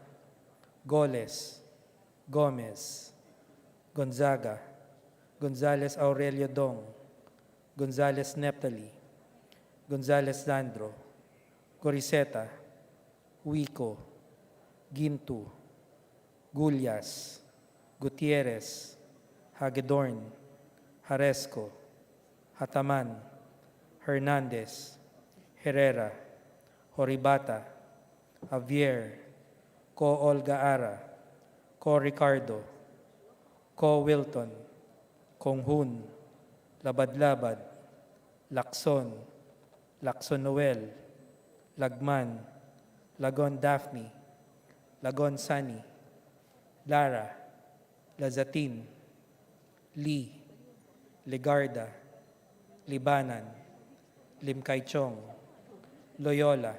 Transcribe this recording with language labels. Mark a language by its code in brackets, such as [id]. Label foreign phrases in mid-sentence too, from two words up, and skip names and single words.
[en] Goles, Gomez, Gonzaga, Gonzales Aurelio Dong, Gonzales Neptali, Gonzales Sandro, Coriseta, Huico, Gintu, Gullas, Gutierrez, Hagedorn, Haresco, Hataman, Hernandez, Herrera, Horibata, Javier, Co Olga Ara, Co Ricardo, Co Wilton, Konghun, Labad-Labad, Lacson, Lacson Noel, Lagman, Lagon Daphne, Lagon Sani, Lara, Lazatin, Lee, Legarda, Libanan, Limkaychong, Loyola,